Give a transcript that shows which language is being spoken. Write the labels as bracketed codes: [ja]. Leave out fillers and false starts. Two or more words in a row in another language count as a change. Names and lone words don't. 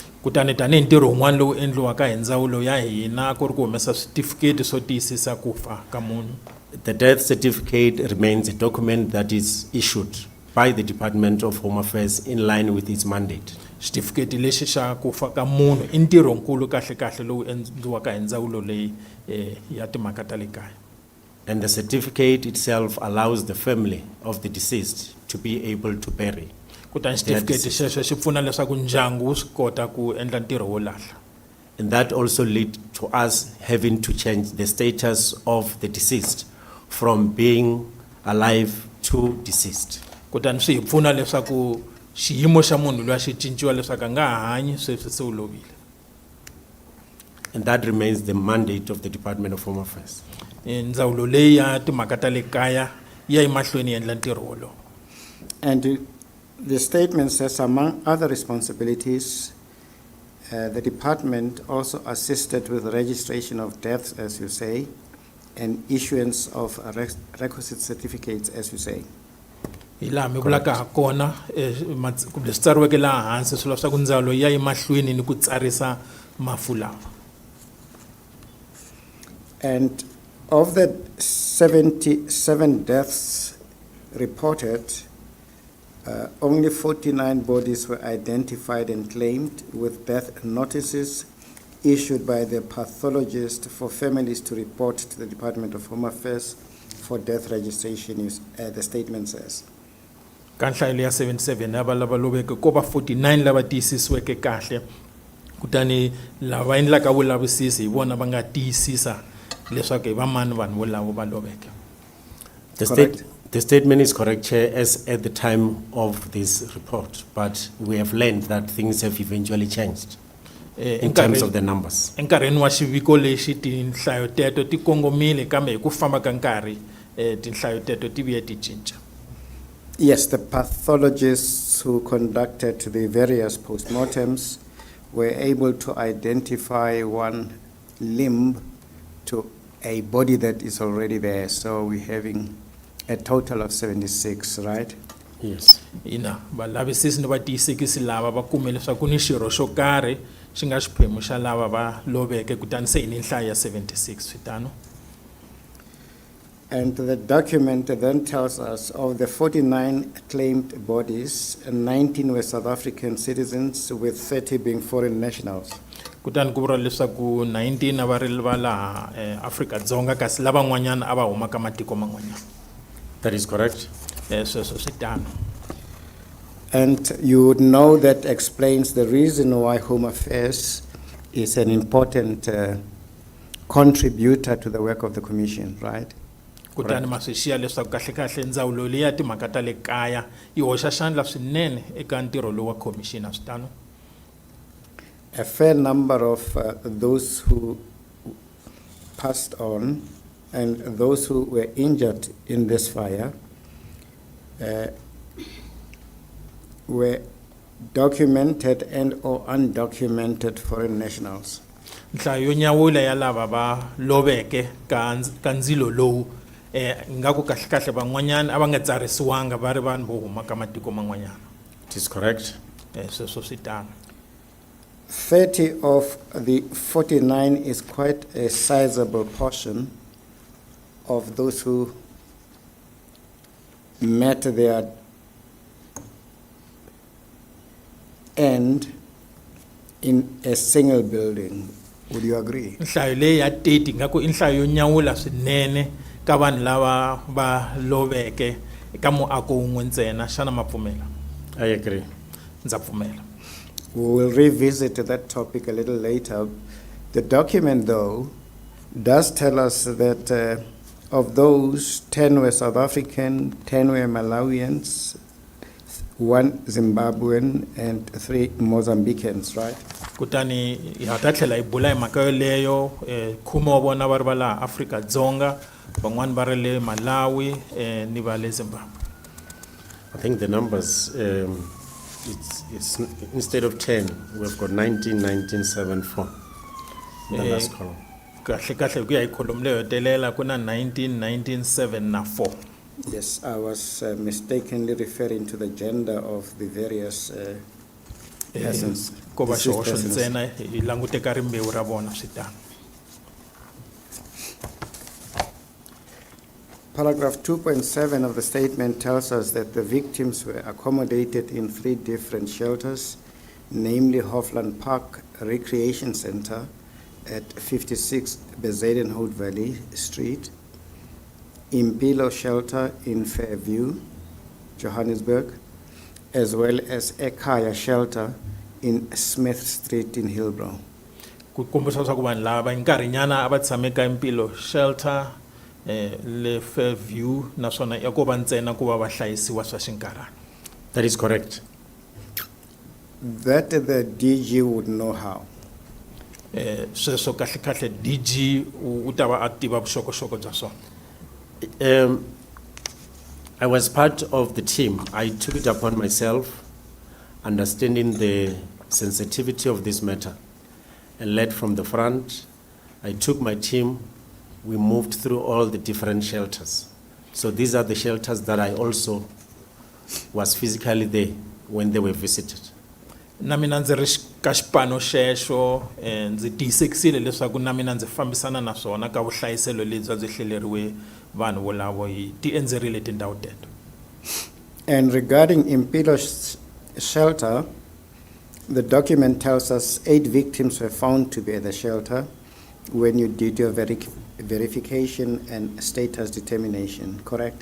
[ts] Kutani tanihi ntirho wun'wana lowu endliwaka hi ndzawulo ya hina ku ri ku humesa switifiketi swo tiyisisa ku fa ka munhu. [en] The death certificate remains a document that is issued by the Department of Home Affairs in line with its mandate. [ts] Xitifiketi lexi xa ku fa ka munhu i ntirhonkulu kahlekahle lowu endliwaka hi ndzawulo leyi ya timhaka ta le kaya. [en] And the certificate itself allows the family of the deceased to be able to bury. [ts] Kutani xitifiketi xexo xi pfuna leswaku ndyangu wu swi kota ku endla ntirho wo lahla. [en] And that also led to us having to change the status of the deceased from being alive to deceased. [ts] Kutani swi hi pfuna leswaku xiyimo xa munhu loyi xi cinciwa leswaku a nga hanyi sweswi se u lovile. [en] And that remains the mandate of the Department of Home Affairs. [ts] Ndzawulo leyi ya timhaka ta le kaya ya yi mahlweni yi endla ntirho wolowo. [en] And the statement says, among other responsibilities, The department also assisted with the registration of deaths, as you say, and issuance of requisite certificates, as you say. [ts] hi laha mi vulaka ha kona leswi tsariweke laha hansi swilo swa ku ndzawulo ya yi mahlweni ni ku tsarisa mafu lawa. [en] And of the 77 deaths reported, only 49 bodies were identified and claimed with death notices issued by the pathologist for families to report to the Department of Home Affairs for death registration, the statement says. [ts] Ka nhlayo ya 77 lava loveke ko va 49 lava tiyisisiweke kahle kutani lava endlaka vulavisisi hi vona va nga tiyisisa leswaku hi va mani vanhu volavo va loveke. [en] The statement is correct, Chair, as at the time of this report, but we have learned that things have eventually changed in terms of the numbers. [ts] Enkarhini wa xiviko lexi tinhlayo teto ti kongomile kambe hi ku famba ka nkarhi tinhlayo teto ti vuye ti cinca. [en] Yes, the pathologists who conducted the various postmortems were able to identify one limb to a body that is already there. So we're having a total of 76, right? Yes. [ts] Ina valavisisi ni vatiyisekisi lava va kume leswaku ni xirho xo karhi xi nga xiphemu xa lava va loveke kutani se hi ni nhlayo ya 76 switano. [en] And the document then tells us of the 49 claimed bodies, 19 were South African citizens, with 30 being foreign nationals. [ts] Kutani ku vuriwa leswaku 19 va ri va laha Afrika-Dzonga kasi lava n'wanyana a va huma ka matiko man'wanyana. [en] That is correct. [ts] Sweswo switano. [en] And you would know that explains the reason why Home Affairs is an important contributor to the work of the Commission, right? [ts] Kutani maswishiya leswaku kahle kahle ndzawulo leyi ya timhaka ta le kaya yi hoxa xandla swinene eka ntirho lowu wa commissioner switano. [en] A fair number of those who passed on and those who were injured in this fire were documented and or undocumented foreign nationals. [ts] Nhlayo yo nyawula ya lava va loveke ka ndzilo lowu nga ku kahle kahle van'wanyana a va nga tsarisiwanga va ri vanhu vo huma ka matiko man'wanyana. [en] It is correct. [ts] Sweswo switano. [en] 30 of the 49 is quite a sizable portion of those who met their end in a single building. Would you agree? [ts] Nhlayo leyi ya 30 nga ku i nhlayo yo nyawula swinene ka vanhu lava va loveke ka muako wun'we ntsena xana ma pfumela? [en] I agree. [ts] Ndza pfumela. [en] We will revisit that topic a little later. The document, though, does tell us that of those, 10 were South African, 10 were Malawians, 1 Zimbabwean, and 3 Mozambicans, right? [ts] Kutani ha ta tlhela hi bula hi mhaka yoleyo khume wa vona va ri va laha Afrika-Dzonga van'wani va ri le Malawi ni va le Zimbabwe. [en] I think the numbers, it's instead of 10, we've got 19, 19, 7, 4. The last column. [ts] Kahle kahle ku ya hi column leyo hetelela ku na 19, 19, 7 na 4. [en] Yes, I was mistakenly referring to the gender of the various persons. [ts] Ko va deceased xihoxo persons. ntsena hi langute ka rimbewu ra vona switano. [en] Paragraph 2.7 of the statement tells us that the victims were accommodated in 3 different shelters, namely Hofland Park Recreation Center at 56 Bezuidenhout Valley Street, Impilo Shelter in Fairview, Johannesburg, as well as Ekaya Shelter in Smith Street in Hillbrow. [ts] Ku kombisa swa ku vanhu lava hi nkarhinyana a va tshame ka Impilo Shelter le Fairview naswona ya ko va ntsena ku va va hlayisiwa swa xinkarhana. [en] That is correct. That the DG would know how. [ts] Sweswo kahle kahle DG u ta va a tiva vuxokoxoko bya swona. [en] I was part of the team. I took it upon myself, understanding the sensitivity of this matter and led from the front. I took my team, we moved through all the different shelters. So these are the shelters that I also was physically there when they were visited. [ts] Na mina ndzi ri ka xipano xexo ndzi tiyisekisile leswaku na mina ndzi fambisana na swona ka vuhlayiselo lebyi byi hleleriwe vanhu volavo hi ti endzerile tindhawu teto. [en] And regarding Impilo shelter, the document tells us 8 victims were found to be at the shelter when you did your verification and status determination, correct?